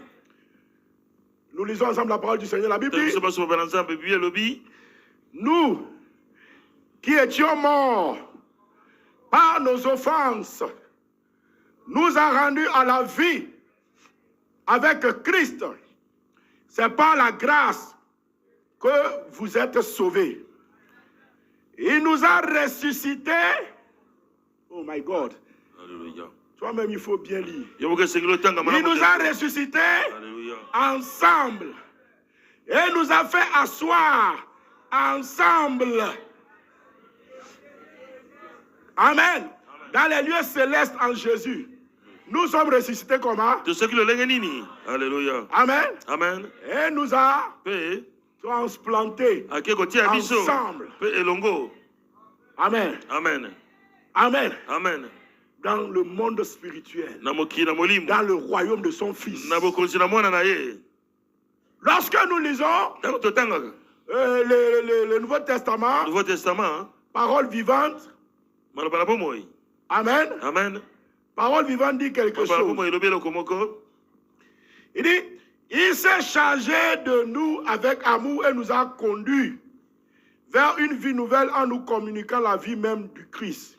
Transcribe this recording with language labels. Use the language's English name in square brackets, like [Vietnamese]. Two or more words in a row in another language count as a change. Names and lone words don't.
[French] Nous lisons ensemble la parole du Seigneur. La Bible dit, nous qui étions morts par nos offenses, nous a rendus à la vie avec Christ. C'est par la grâce que vous êtes sauvés. Il nous a ressuscités. [English] Oh my God. [French] Alléluia. Toi-même, il faut bien lire. Il nous a ressuscités ensemble. Et nous a fait asseoir ensemble. Amen. Dans les lieux célestes en Jésus. Nous sommes ressuscités comment? Alléluia. Amen. Amen. Et nous a transplantés ensemble. Amen. Amen. Amen. Amen. Dans le monde spirituel, [Lingala] Na moki na molimo. [French] dans le royaume de son Fils. [Lingala] Na bokonzi na mwana na ye. [French] Lorsque nous lisons le Nouveau Testament, Nouveau Testament, parole vivante, Amen. Amen. Parole vivante dit quelque chose. Il dit, il s'est chargé de nous avec amour et nous a conduits vers une vie nouvelle en nous communiquant la vie même du Christ.